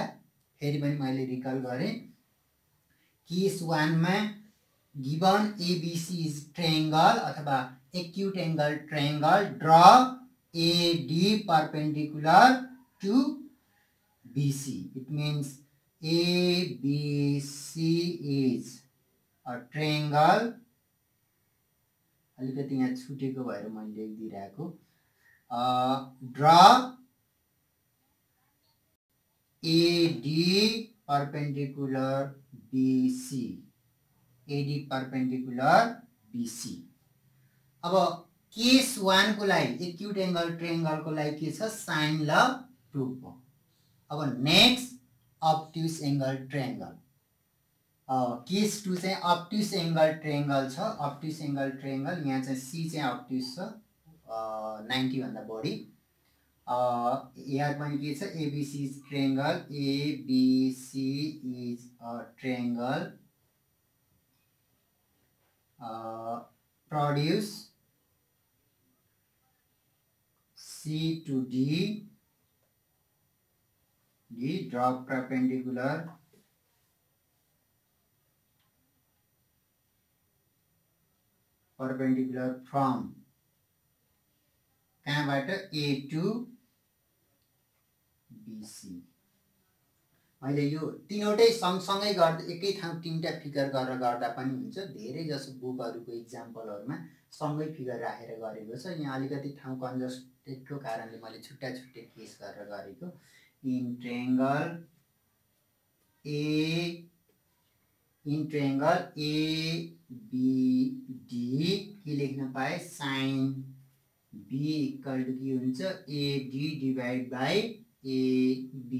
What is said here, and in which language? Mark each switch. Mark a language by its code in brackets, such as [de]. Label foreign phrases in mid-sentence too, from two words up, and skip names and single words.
[ne] फेरि पनि मैले रिकल गरे। [en] case 1 मा given ABC is triangle अथवा acute angle triangle draw AD perpendicular to BC. It means ABC is a triangle. [ne] अलिकति यहाँ छुटेको भएर मैले लेखिदिरहेको [en] draw AD perpendicular BC. AD perpendicular BC. [ne] अब केस 1 को लागि [en] acute angle triangle [ne] को लागि के छ [en] sine law proof [ne] हो। अब [en] next obtuse angle triangle case 2 [ne] चाहिँ [en] obtuse angle triangle [ne] छ। [en] obtuse angle triangle [ne] यहाँ चाहिँ सी चाहिँ ऑब्ट्यूज छ 90 भन्दा बढी। यहाँ पनि के छ [en] ABC is triangle ABC is a triangle produce C to D, D draw perpendicular from कहाँबाट A to BC। [ne] मैले यो तीनवटै सँगसँगै गर्दा एकै ठाउँ तीनटा फिगर गरेर गर्दा पनि हुन्छ। धेरै जसो बुकहरुको एक्जाम्पलहरुमा सँगै फिगर राखेर गरेको छ। यहाँ अलिकति ठाउँ कन्जस्टेडको कारणले मैले छुट्टा छुट्टै केस गरेर गरेको। [en] in triangle ABD [ne] के लेख्न पाए [en] sin B equal to [ne] के हुन्छ [en] AD divide by AB.